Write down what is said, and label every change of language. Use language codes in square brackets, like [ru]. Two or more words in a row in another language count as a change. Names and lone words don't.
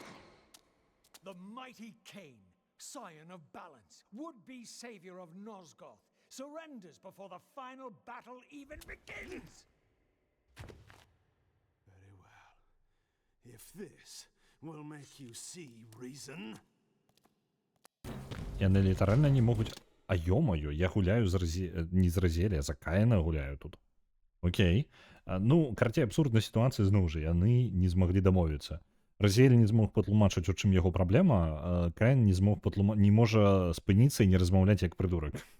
[en] The mighty Cain, scion of balance, would-be savior of Nosgoth, surrenders before the final battle even begins! Very well. If this will make you see reason... [be] Яны літаральна не могуць. А ё-моё, я гуляю не з Разіэля, а за Каіна гуляю тут. Окей. Ну, карацей, абсурдная сітуацыя зноў жа, яны не змаглі дамовіцца. Разіэль не змог патлумачыць, у чым яго праблема, а Каін не можа спыніцца і не размаўляць як прыдурак.